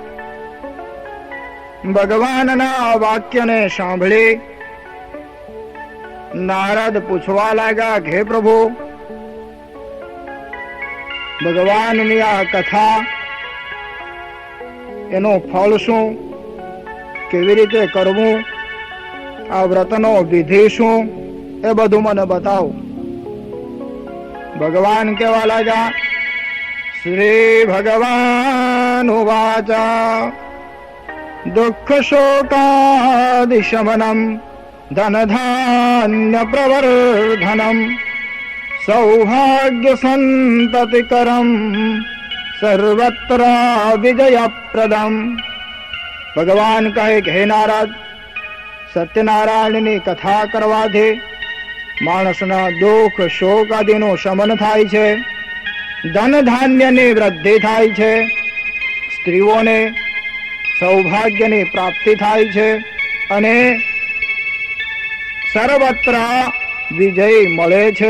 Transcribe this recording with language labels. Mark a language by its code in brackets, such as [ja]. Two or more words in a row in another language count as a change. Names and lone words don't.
[gu] ભગવાનના વાક્યને સાંભળી નારદ પૂછવા લાગ્યા, હે પ્રભુ, ભગવાનની આ કથા, એનું ફળ શું? કેવી રીતે કરવું? આ વ્રતનો વિધિ શું? એ બધું મને બતાવો. ભગવાન કહેવા લાગ્યા, [sa] श्रीभगवानुवाच दुःखशोकादिशमनम् धनधान्यप्रवर्धनम् सौभाग्यसन्ततिकरम् सर्वत्र विजयप्रदम्। [gu] ભગવાન કહે કે હે નારદ, સત્યનારાયણની કથા કરવાથી માણસના દુઃખ શોક આદિનું શમન થાય છે, ધન ધાન્યની વૃદ્ધિ થાય છે, સ્ત્રીઓને સૌભાગ્યની પ્રાપ્તિ થાય છે અને સર્વત્ર વિજય મળે છે.